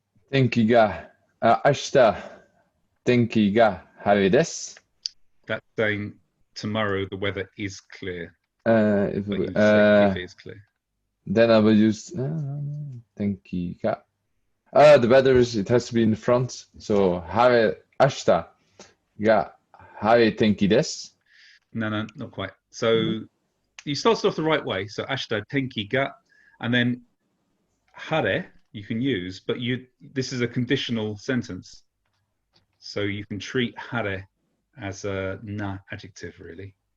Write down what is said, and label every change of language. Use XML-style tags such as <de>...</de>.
<ja>天気が、明日、天気が晴れです。</ja> <en>That's saying tomorrow the weather is clear. If But you say if it is clear. then I will use</en> <ja>天気が。</ja> <en>The weather is, it has to be in the front. So</en> <ja>明日が晴れ天気です。</ja> <en>No, not quite. So you started off the right way. So</en> <ja>ashita tenki ga,</ja> <en>and then hare you can use, but this is a conditional sentence. So you can treat hare as a na adjective really.</en>